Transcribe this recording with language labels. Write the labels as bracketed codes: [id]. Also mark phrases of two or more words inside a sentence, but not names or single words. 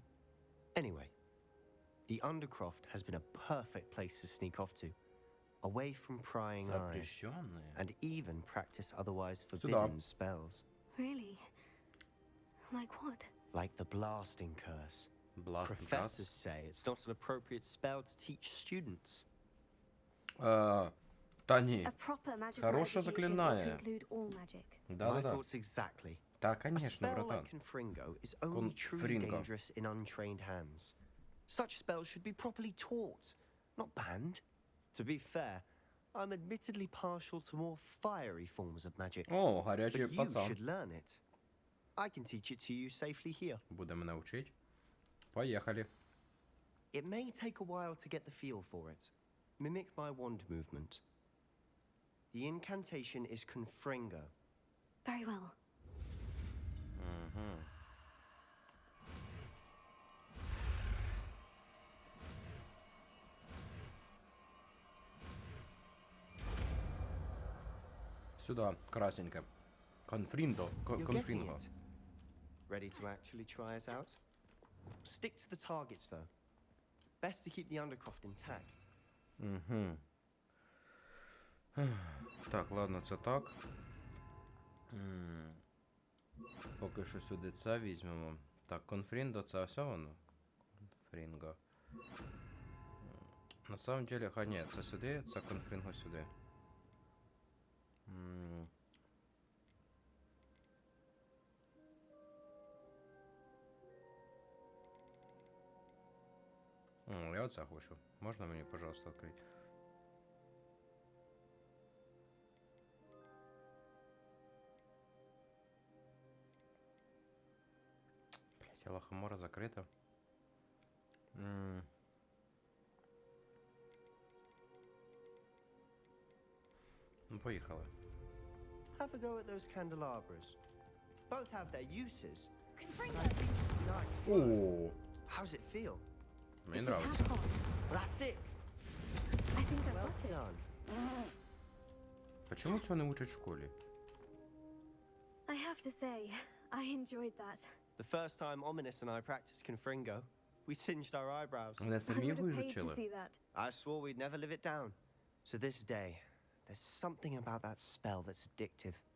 [en] Anyway, the Undercroft has been a perfect place to sneak off to, away from prying eyes, [ru] Запрещенные. [en] and even practice otherwise forbidden spells, Really? Like what? like the Blasting Curse. Blasting Professors say it's not an appropriate spell to teach students. [uk] Та ні. [en] A proper magical [ru] Хорошее [en] education ought to [ru] заклинание. [en] include all magic. My [ru] Да-да-да. [en] thoughts exactly. [ru] Да, [en] A [ru] конечно, [en] spell [ru] братан. [en] like Confringo is only truly Confringo. dangerous in untrained hands. Such spells should be properly taught, not banned. To be fair, I'm admittedly partial to more fiery forms of magic, О, but [uk] гарячий [en] you [uk] пацан. [en] should learn it. I can teach it to you safely here. [uk] Буде мене вчить. Поїхали. [en] It may take a while to get the feel for it. Mimic my wand movement. The incantation is Confringo. Very well. [ru] Сюда, красненько. Конфриндо. [en] You're getting [ru] Конфринго. [en] it. Ready to actually try it out? Stick to the targets, though. Best to keep the Undercroft intact. [uk] Угу. Так, ладно, це так. Поки що сюди це візьмемо. Так, конфріндо це все воно. [ru] Конфрінго. На самом деле, [uk] ні, це сюди, це конфрінго сюди. Я оце хочу. Можна мені, пожалуйста, відкрити? Блять, лохомора закрита. Ну, поїхали. [en] Have a go at those candelabras. Both have their uses. Confringo! Nice work. О, How's it feel? [uk] мені [en] It's a [uk] нравиться. [en] tad hot. That's it. I think I've Well got it. done. [uk] Почему цього не учать в школі? [en] I have to say, I enjoyed that. The first time Ominous and I practiced Confringo, we singed our eyebrows. [uk] Мене [en] I [uk] самі [en] would have paid to [uk] вивчили. [en] see that. I swore we'd never live it down. To this day, there's something about that spell that's addictive.